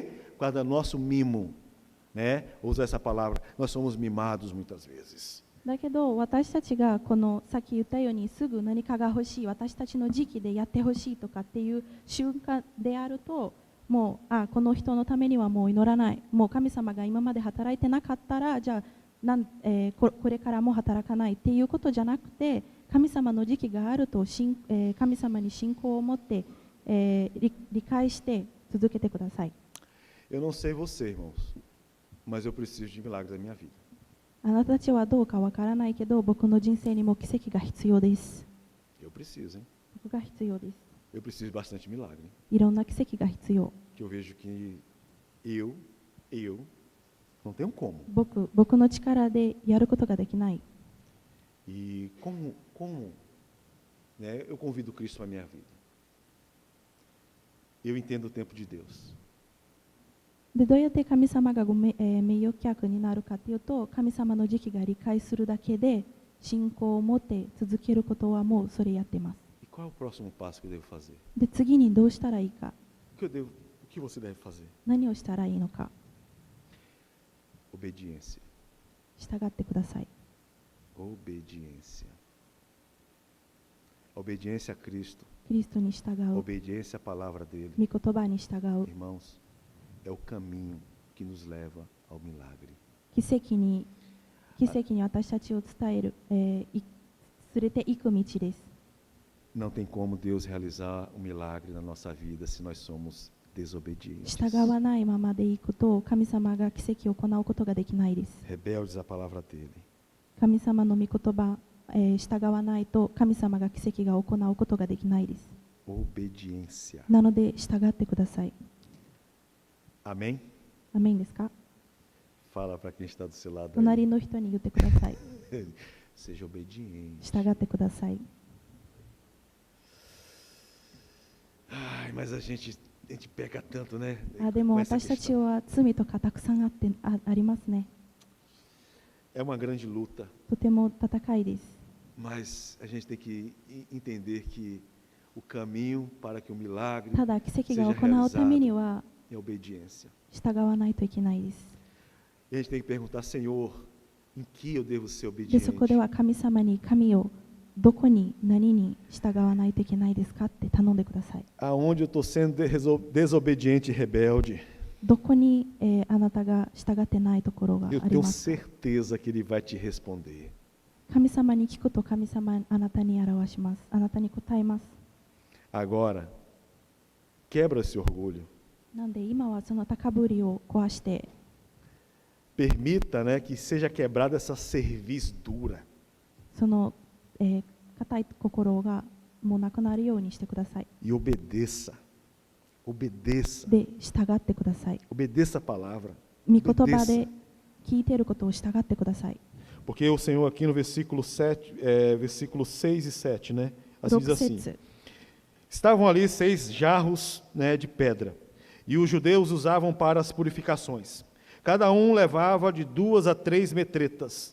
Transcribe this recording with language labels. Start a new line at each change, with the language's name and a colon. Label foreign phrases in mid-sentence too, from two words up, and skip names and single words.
Portuguese: Por causa do nosso mimo, né? Vou usar essa palavra, nós somos mimados muitas vezes.
Japanese: だけど私たちがこのさっき言ったようにすぐ何かが欲しい、私たちの時期でやってほしいとかっていう瞬間であると、もうこの人のためにはもう祈らない、もう神様が今まで働いてなかったらじゃあこれからも働かないっていうことじゃなくて、神様の時期があると神様に信仰を持って、理解して続けてください。
Portuguese: Eu não sei você, irmãos, mas eu preciso de milagres da minha vida.
Japanese: あなたたちはどうかわからないけど、僕の人生にも奇跡が必要です。
Portuguese: Eu preciso, hein?
Japanese: 僕が必要です。
Portuguese: Eu preciso de bastante milagre.
Japanese: いろんな奇跡が必要。
Portuguese: Que eu vejo que eu não tenho como.
Japanese: 僕の力でやることができない。
Portuguese: E como, né, eu convido Cristo para a minha vida. Eu entendo o tempo de Deus.
Japanese: でどうやって神様が名誉客になるかというと、神様の時期が理解するだけで信仰を持って続けることはもうそれやってます。
Portuguese: E qual é o próximo passo que eu devo fazer?
Japanese: で次にどうしたらいいか、
Portuguese: O que você deve fazer?
Japanese: 何をしたらいいのか、
Portuguese: Obediência.
Japanese: 従ってください。
Portuguese: Obediência. Obediência a Cristo.
Japanese: キリストに従う、
Portuguese: Obediência à palavra dele.
Japanese: 御言葉に従う、
Portuguese: Irmãos, é o caminho que nos leva ao milagre.
Japanese: 奇跡に私たちを伝える、連れて行く道です。
Portuguese: Não tem como Deus realizar um milagre na nossa vida se nós somos desobedientes.
Japanese: 従わないままでいくと、神様が奇跡を行うことができないです。
Portuguese: Rebeldes à palavra dele.
Japanese: 神様の御言葉、従わないと神様が奇跡が行うことができないです。
Portuguese: Obediência.
Japanese: なので従ってください。
Portuguese: Amém?
Japanese: アメンですか？
Portuguese: Fala para quem está do seu lado
Japanese: 隣
Portuguese: aí.
Japanese: の人に言ってください。
Portuguese: Seja obediente.
Japanese: 従ってください。
Portuguese: Ai, mas a gente peca tanto, né?
Japanese: でも
Portuguese: Com essa
Japanese: 私たち
Portuguese: questão.
Japanese: は罪とかたくさんありますね。
Portuguese: É uma grande luta,
Japanese: とても戦いです。
Portuguese: mas a gente tem que entender que o caminho para que o milagre
Japanese: ただ奇跡
Portuguese: seja
Japanese: が行うために
Portuguese: realizado
Japanese: は
Portuguese: é obediência.
Japanese: 従わないといけないです。
Portuguese: E a gente tem que perguntar, Senhor, em que eu devo ser
Japanese: でそこで
Portuguese: obediente?
Japanese: は神様に神をどこに何に従わないといけないですかって頼んでください。
Portuguese: Aonde eu estou sendo desobediente e rebelde,
Japanese: どこに、あなたが従ってないところがあ
Portuguese: eu
Japanese: り
Portuguese: tenho
Japanese: ますか？
Portuguese: certeza que Ele vai te responder.
Japanese: 神様に聞くと神様はあなたに表します。あなたに答えます。
Portuguese: Agora, quebra esse orgulho.
Japanese: なんで今はその高ぶりを壊して、
Portuguese: Permita, né, que seja quebrada essa cerviz dura.
Japanese: その固い心がもうなくなるようにしてください。
Portuguese: E obedeça. Obedeça.
Japanese: で、従ってください。
Portuguese: Obedeça a palavra.
Japanese: 御言葉で聞いていることを従ってください。
Portuguese: Porque o Senhor aqui no versículo 6 e 7, né? Assim diz 6 assim.
Japanese: 節。
Portuguese: Estavam ali 6 jarros, né, de pedra, e os judeus usavam para as purificações. Cada um levava de 2 a 3 metretas.